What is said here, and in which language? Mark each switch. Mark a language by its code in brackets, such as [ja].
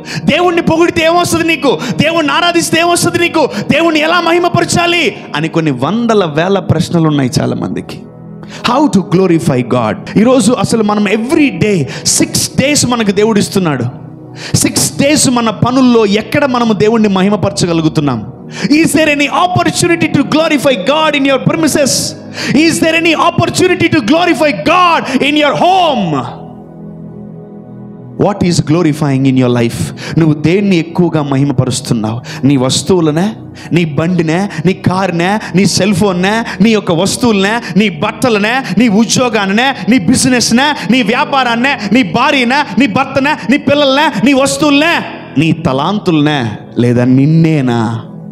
[te] దేవుణ్ణి పొగిడితే ఏమొస్తుంది నీకు? దేవుణ్ణి ఆరాధిస్తే ఏమొస్తుంది నీకు? దేవుణ్ణి ఎలా మహిమపరచాలి అని కొన్ని వందల వేల ప్రశ్నలు ఉన్నాయి చాలా మందికి. [en] How to glorify God? [te] ఈరోజు అసలు మనం ఎవ్రీ డే 6 days మనకు దేవుడు ఇస్తున్నాడు. 6 days మన పనుల్లో ఎక్కడ మనము దేవుణ్ణి మహిమపరచగలుగుతున్నాం? [en] Is there any opportunity to glorify God in your premises? Is there any opportunity to glorify God in your home? What is glorifying in your life? [te] నువ్వు దేన్ని ఎక్కువగా మహిమపరుస్తున్నావు? నీ వస్తువులనే, నీ బండినే, నీ కారునే, నీ సెల్ ఫోన్నే, నీ యొక్క వస్తువులనే, నీ బట్టలనే, నీ ఉద్యోగాన్నే, నీ బిజినెస్నే, నీ వ్యాపారాన్నే, నీ భార్యనే, నీ భర్తనే, నీ పిల్లలనే, నీ వస్తువులనే, నీ తలాంతులనే, లేదా నిన్నేనా?